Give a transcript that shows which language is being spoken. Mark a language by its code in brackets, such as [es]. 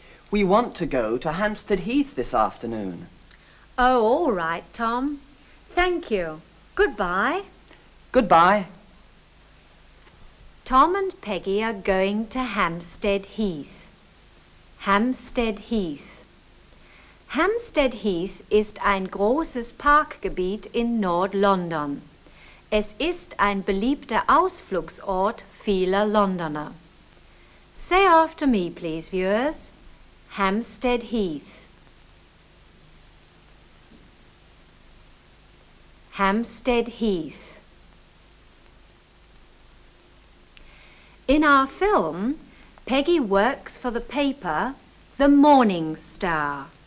[en] We want to go to Hampstead Heath this afternoon. Oh, all right, Tom. Thank you. Goodbye. Goodbye. Tom and Peggy are going to Hampstead Heath. Hampstead Heath. [de] Hampstead Heath ist ein großes Parkgebiet in Nord-London. Es ist ein beliebter Ausflugsort vieler Londoner. [en] Say after me, please, viewers. Hampstead Heath. Hampstead Heath. In our film, Peggy works for the paper, The Morning Star.